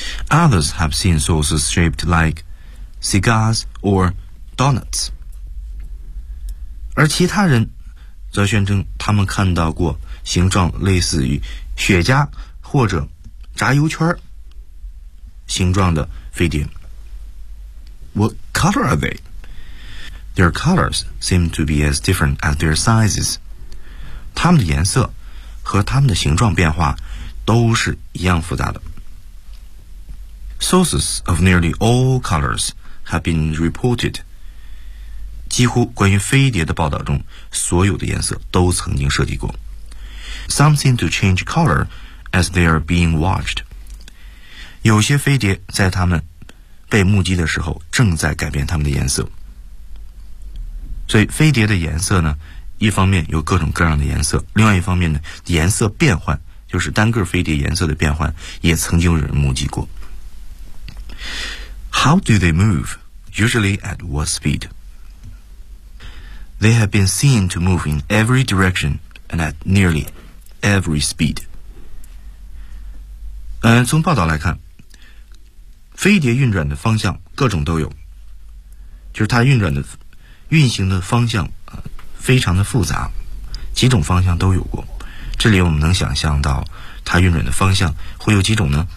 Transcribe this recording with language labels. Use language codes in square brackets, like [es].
[en] Others have seen saucers shaped like cigars or donuts. [zh] 而其他人则宣称他们看到过形状类似于雪茄或者炸油圈形状的飞碟。 [en] What color are they? Their colors seem to be as different as their sizes. [zh] 它们的颜色和它们的形状变化都是一样复杂的。 [en] Sources of nearly all colors have been reported. [zh] 几乎关于飞碟的报道中，所有的颜色都曾经涉及过。 [en] some seem to change color as they are being watched. [zh] 有些飞碟在它们被目击的时候正在改变它们的颜色。所以飞碟的颜色呢，一方面有各种各样的颜色，另外一方面呢，颜色变换，就是单个飞碟颜色的变换，也曾经有人目击过。 [en] How do they move? Usually at what speed? They have been seen to move in every direction and at nearly every speed. [zh] 从报道来看，飞碟运转的方向各种都有，就是它运行的方向非常的复杂，几种方向都有过。这里我们能想象到它运转的方向会有几种呢？